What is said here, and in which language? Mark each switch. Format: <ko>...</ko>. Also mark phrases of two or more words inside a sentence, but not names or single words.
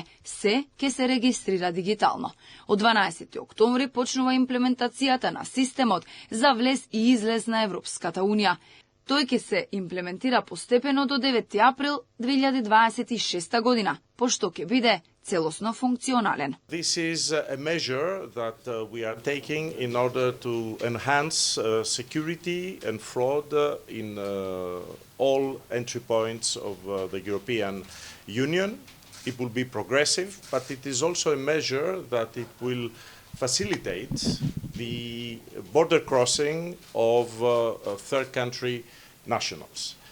<mk>Се ќе се регистрира дигитално. Од 12 октомври почнува имплементацијата на системот за влез и излез на Европската Унија. Тој ќе се имплементира постепено до 9 април 2026 година, пошто ќе биде целосно функционален.</mk> <en>This is a measure that we are taking in order to enhance security and fraud in all entry points of the European Union. It will be progressive, but it is also a measure that it will facilitate the border crossing of third country nationals.</en>